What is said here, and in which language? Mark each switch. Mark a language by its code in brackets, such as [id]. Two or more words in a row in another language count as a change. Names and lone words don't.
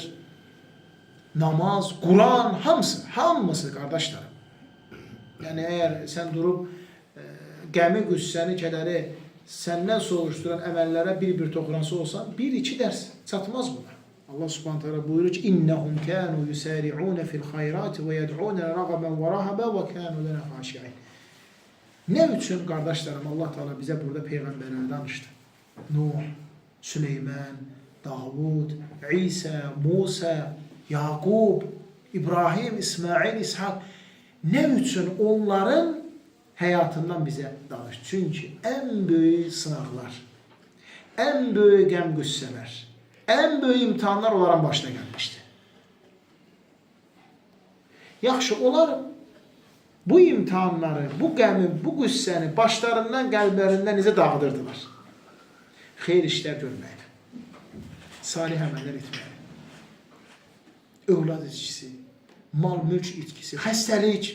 [az] Namaz, Quran, hamısı qardaşlarım. Yəni, əgər sən durub qəmi, qüssəni, kədəri səndən soruşduran əməllərə bir toxunası olsan, 1-2 dərs çatmaz buna. Allah Subhanahu taala buyurur ki [ar] إنهم كانوا يسارعون في الخيرات ويدعون رغبا ورهبا وكانوا لنا خاشعين. [tr] Ne üçün kardeşlerim Allah Teala bize burada peygamberleri danıştı. Nuh, Süleyman, Davud, İsa, Musa, Yakub, İbrahim, İsmail, İshak. Ne üçün onların hayatından bize danıştı. Çünkü en büyük sınavlar, en büyük qəm-qüssələr, en büyük imtihanlar onların başına gelmişti. [az] Yaxşı, onlar bu imtihanları, bu qəmi, bu qüssəni başlarından, qəlblərindən necə dağıdırdılar? Xeyir işlər görməklə, salih əməllər etməklə, övlad itkisi, mal mülk itkisi, xəstəlik.